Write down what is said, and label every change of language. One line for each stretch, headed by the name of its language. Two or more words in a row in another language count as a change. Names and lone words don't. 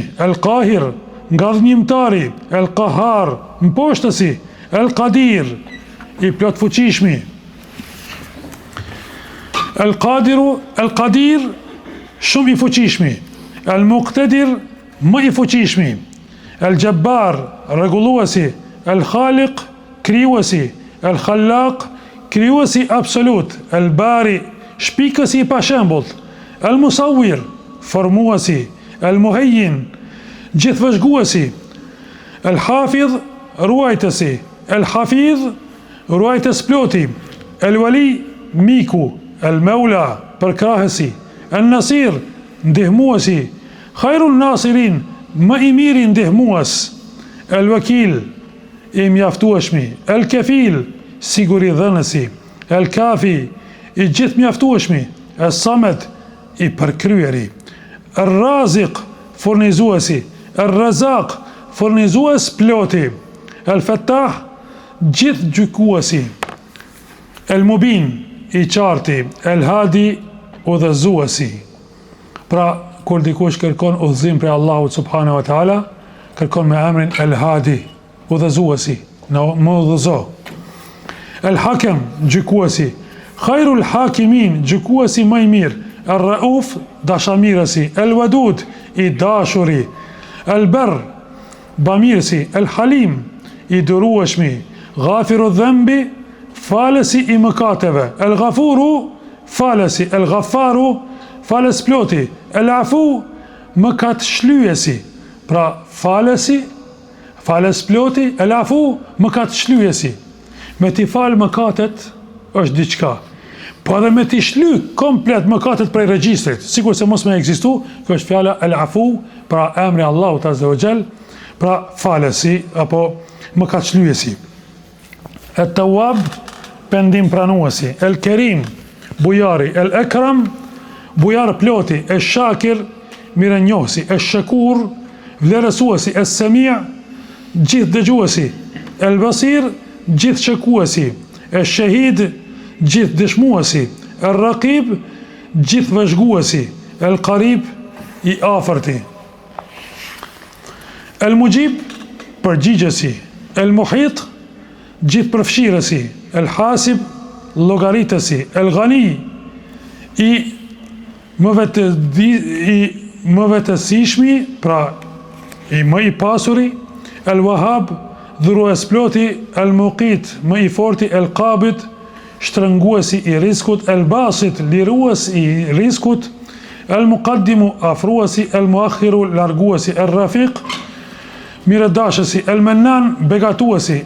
Albanian: El Qahir, ngadhnjimtari. El Qahar, mposhtësi. El Qadir, i plot fuqishmi. El Qadiru, El Qadir, shumë i fuqishmi. El Muqtadir, më i fuqishmi. El Jabbar, rregulluesi. El Khaliq, krijuesi. El Khallaq, krijuesi absolut. El Bari, shpikësi i pashembullt. El Musawwir, formuesi. El Muhayyin, gjithvëzhguesi. El Hafidh, ruajtësi. El Hafidh, ruajtës ploti. El Wali, miku. El Mawla, përkrahësi. El Nasir, ndihmuesi. Khairun Nasirin, më i miri ndihmues. El Wakil, i mjaftueshmi. El Kafil, siguri dhënësi. El Kafi, i gjithë mjaftueshmi. El Samet, i përkryeri. El Raziq, furnizuesi. El Razaq, furnizues ploti. El Fattah, gjithë gjykuesi. El Mubin, i qarti. El Hadi, udhëzuesi. Pra, kur dikush kërkon udhëzim prej Allahut
Arabic: subhanahu wa taala,
Albanian: kërkon me emrin El Hadi, udhëzuesi, më udhëzo. El Hakem, gjykuesi. Khairul Hakimin, gjykuesi më i mirë. El Rauf, dashamirësi. El Wadud, i dashuri. El Barr, bamirësi. El Halim, i durueshmi. Ghafiru dhanbi, falësi i mëkateve. El Ghafuru, falësi. El Ghafaru, falës ploti. El Afu, mëkat shlyesi. Pra falësi, falës ploti. El Afu, mëkat shlyesi. Me t'i falë mëkatet është diçka, po edhe me t'i shly komplet mëkatet prej regjistrit, sikur se mos me ekzistu, kjo është fjala El Afu, pra emri Allahut
Arabic: azza wa jall,
Albanian: pra falësi apo mëkat shlyesi. El Tawwab, pendim pranuesi. El Kerim, bujari. El Ekram, bujar ploti. El Shakir, mirenjohësi. El Shakur, vlerësuesi. El Sami', gjithë dëgjuesi. El Basir, gjithë shëkuesi. El Shahid, gjithë dëshmuesi. El Raqib, gjithë vëzhguesi. El Qarib, i afërti. El Mujib, përgjigjësi. El Muhit, gjithë përfshirësi. El Hasib, llogaritësi. El Ghani, i më vetësishmi, pra i më i pasuri. El Wahab, dhurues ploti. El Muqit, më i forti. El Qabid, shtrënguesi i riskut. El Basit, lirues i riskut. El Muqaddimu, afruesi. El Muakhiru, larguesi. El Rafiq, mirëdashësi. El Mennan, begatuesi.